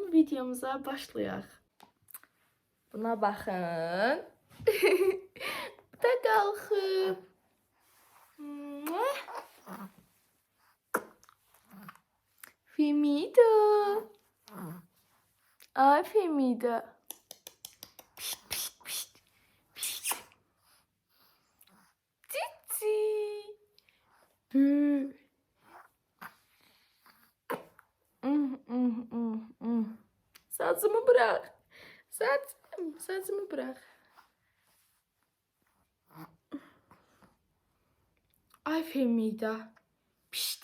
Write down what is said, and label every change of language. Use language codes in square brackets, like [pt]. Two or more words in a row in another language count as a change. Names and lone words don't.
[az] Videomuza başlayaq. Buna baxın. Bu da qalxıb. Femida. Ay Femida. Pişt pişt pişt. Pişt. Cici. [tr] Saçımı bırak. Saçımı bırak. Ay Femida. Pişt.